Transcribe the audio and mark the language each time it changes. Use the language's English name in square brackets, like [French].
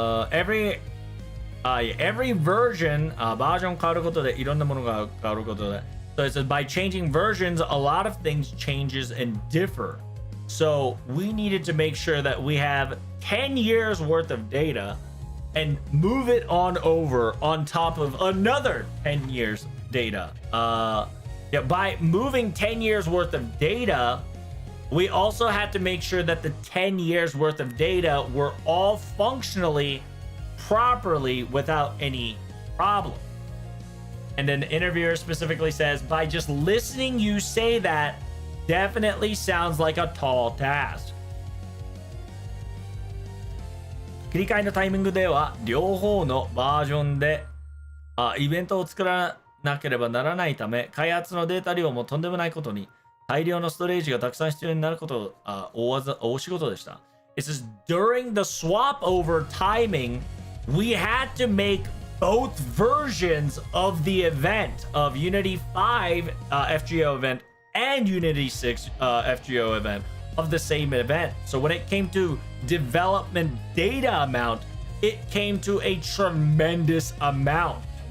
[English] Every version, [Japanese] バージョン変わることでいろんなものが変わることで。 [English] So it says by changing versions, a lot of things changes and differ. So we needed to make sure that we have 10 years worth of data and move it on over on top of another 10 years data. By moving 10 years worth of data, We also had to make sure that the 10 years worth of data were all functionally properly without any problem. And then the interviewer specifically says, by just listening you say that definitely sounds like a tall task. [Japanese] 切り替えのタイミングでは両方のバージョンでイベントを作らなければならないため、開発のデータ量もとんでもないことに、大量のストレージがたくさん必要になること大仕事でした。 [English] It says during the swap over timing, we had to make both versions of the event of Unity 5 FGO event and Unity 6 FGO event of the same event. So when it came to development data amount, it came to a tremendous amount.